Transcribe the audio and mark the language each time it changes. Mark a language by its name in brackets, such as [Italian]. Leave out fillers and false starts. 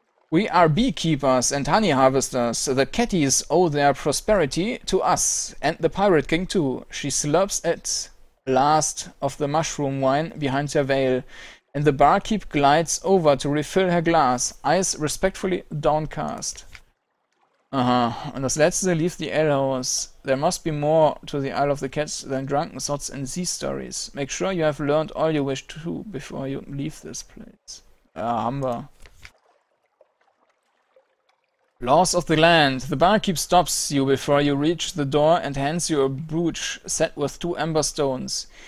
[English] We are beekeepers and honey harvesters. The catties owe their prosperity to us, and the Pirate King too. She slurps at last of the mushroom wine behind her veil, and the barkeep glides over to refill her glass, eyes respectfully downcast. [German] Aha, und das letzte, [English] leave the alehouse. There must be more to the Isle of the Cats than drunken thoughts and sea stories. Make sure you have learned all you wish to before you leave this place. [German] Ja, haben wir. [English] Laws of the land. The barkeep stops you before you reach the door and hands you a brooch set with 2 amber stones.